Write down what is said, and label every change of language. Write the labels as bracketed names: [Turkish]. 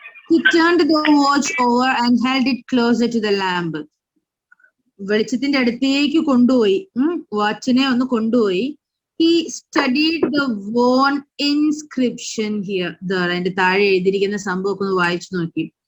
[English] He turned the watch over and held it closer to the lamp. [Malayalam] വെളിച്ചത്തിന്റെ അടുത്തേക്ക് കൊണ്ടുപോയി, വാച്ചിനെ ഒന്ന് കൊണ്ടുപോയി. [English] He studied the worn inscription here, there. [Malayalam] അതിന്റെ താഴെ എഴുതിയിരിക്കുന്ന സംഭവമൊക്കെ ഒന്ന് വായിച്ചു നോക്കി.